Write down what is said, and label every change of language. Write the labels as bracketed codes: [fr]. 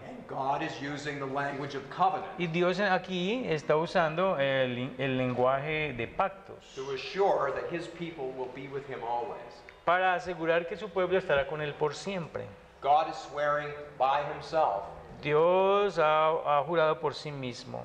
[en] And God is using the language of covenant [es] Y Dios aquí está usando el lenguaje de pactos [en] to assure that his people will be with him always. [es] para asegurar que su pueblo estará con Él por siempre. [en] God is swearing by himself [es] Dios ha jurado por sí mismo,